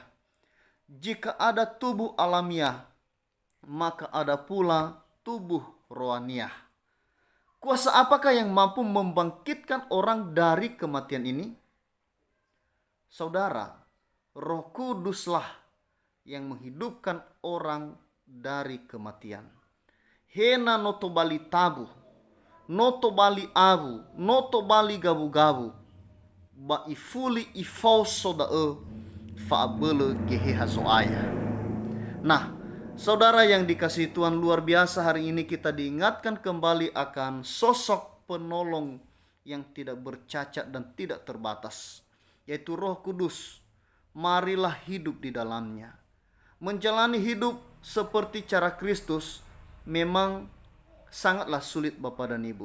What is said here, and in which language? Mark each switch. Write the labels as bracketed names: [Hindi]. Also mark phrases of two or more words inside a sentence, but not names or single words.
[Indonesian] Jika ada tubuh alamiah, maka ada pula tubuh rohaniah. Kuasa apakah yang mampu membangkitkan orang dari kematian ini? Saudara, Roh Kuduslah yang menghidupkan orang dari kematian. [Nias] Hena notobali tabu, notobali abu, notobali gabu-gabu, ba ifuli ifau sodae faabele geheha soaya. [Indonesian] Nah, saudara yang dikasihi Tuhan, luar biasa hari ini kita diingatkan kembali akan sosok penolong yang tidak bercacat dan tidak terbatas, yaitu Roh Kudus. Marilah hidup di dalamnya. Menjalani hidup seperti cara Kristus memang sangatlah sulit Bapak dan Ibu.